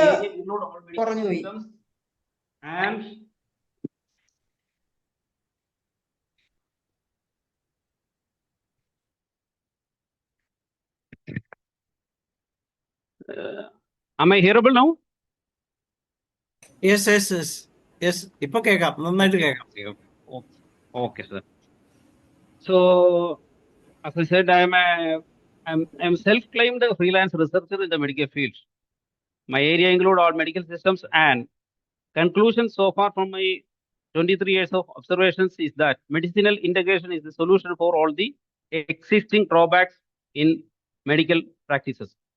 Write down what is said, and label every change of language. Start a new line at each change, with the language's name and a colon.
English: My area include all medical
Malayalam: കുറഞ്ഞുപോയി.
English: systems and am I hearable now? Yes yes yes yes,
Malayalam: ഇപ്പൊ കേൾക്കാം, നന്നായിട്ട് കേൾക്കാം.
English: Okay, sir. So, as I said, I'm self-claimed freelance researcher in the medical field. My area include all medical systems, and conclusion so far from my 23 years of observations is that medicinal integration is the solution for all the existing drawbacks in medical practices.